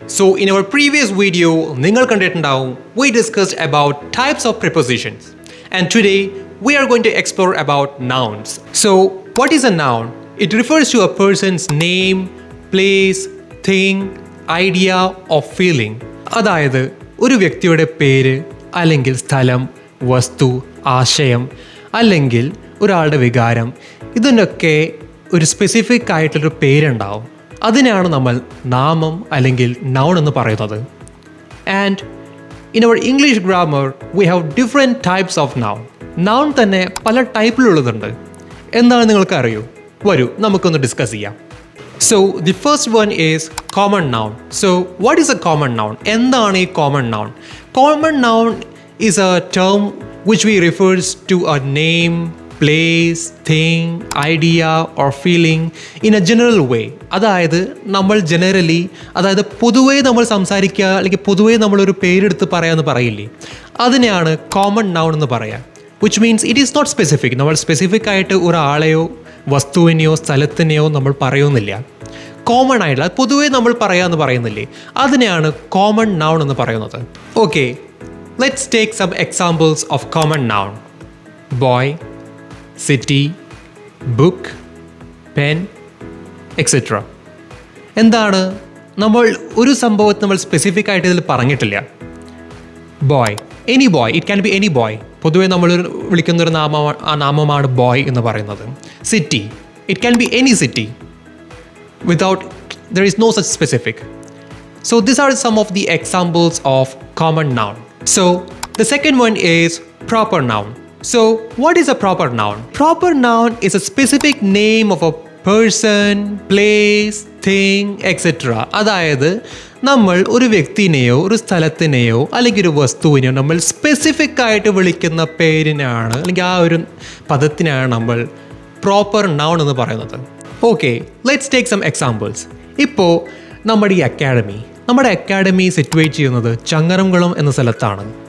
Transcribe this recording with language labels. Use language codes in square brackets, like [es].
[en] So in our previous video, we discussed about types of prepositions. And today, we are going to explore about nouns. So what is a noun? It refers to a person's name, place, thing, idea or feeling. [ml] അതായത് ഒരു വ്യക്തിയുടെ പേര് അല്ലെങ്കിൽ സ്ഥലം, വസ്തു, ആശയം അല്ലെങ്കിൽ ഒരാളുടെ വികാരം ഇതിനൊക്കെ ഒരു സ്പെസിഫിക് ആയിട്ടൊരു പേരുണ്ടാവും. അതിനെയാണ് നമ്മൾ നാമം അല്ലെങ്കിൽ നൗൺ എന്ന് പറയുന്നത്. [en] And in our English grammar we have different types of noun. [ml] Noun തന്നെ പല ടൈപ്പിലുള്ളതുണ്ട്. എന്താണ് നിങ്ങൾക്ക് അറിയൂ? വരൂ നമുക്കൊന്ന് ഡിസ്കസ് ചെയ്യാം. [en] So the first one is common noun. So what is a common noun? [ml] എന്താണ് ഈ common noun? [en] Common noun is a term which we refers to a name, place, thing, idea or feeling in a general way. [ml] അതായത് നമ്മൾ generally പൊതുവേ നമ്മൾ സംസാരിക്കുക അല്ലെങ്കിൽ പൊതുവേ നമ്മളൊരു പേരെടുത്ത് പറയാമെന്ന് പറയില്ലേ, അതിനെയാണ് കോമൺ നൗൺ എന്ന് പറയാം. [en] Which means it is not specific. [ml] നമ്മൾ സ്പെസിഫിക് ആയിട്ട് ഒരാളെയോ വസ്തുവിനെയോ സ്ഥലത്തിനെയോ നമ്മൾ പറയുന്നില്ല. കോമൺ ആയിട്ടുള്ള പൊതുവേ നമ്മൾ പറയാമെന്ന് പറയുന്നില്ലേ, അതിനെയാണ് കോമൺ നൗൺ എന്ന് പറയുന്നത്. [en] Okay, let's take some examples of common noun. Boy, city, book, pen, etc. [ml] എന്താണ് നമ്മൾ ഒരു സംഭവത്തെ നമ്മൾ സ്പെസിഫിക് ആയിട്ട് ഇതിൽ പറഞ്ഞിട്ടില്ല. [en] Boy, any boy, it can be any boy. [ml] പൊതുവെ നമ്മൾ വിളിക്കുന്നൊരു നാമമാണ് ബോയ് എന്ന് പറയുന്നത്. [en] City, it can be any city without there is no such specific. So these are some of the examples of common noun. So the second one is proper noun. So what is a proper noun? Proper noun is a specific name of a person, place, thing, etc. [ml] അതായത് നമ്മൾ ഒരു വ്യക്തിനെയോ ഒരു സ്ഥലത്തിനെയോ അല്ലെങ്കിൽ ഒരു വസ്തുവിനെയോ നമ്മൾ specific ആയിട്ട് വിളിക്കുന്ന പേരിനാണ് അല്ലെങ്കിൽ ആ ഒരു പദത്തിനാണ് നമ്മൾ പ്രോപ്പർ നൗൺ എന്ന് പറയുന്നത്. Okay, [en] Let's take some examples. [ml] ഇപ്പോൾ നമ്മുടെ അക്കാഡമി സിറ്റുവേറ്റ് ചെയ്യുന്നത് ചങ്ങരംകുളം എന്ന സ്ഥലത്താണ്.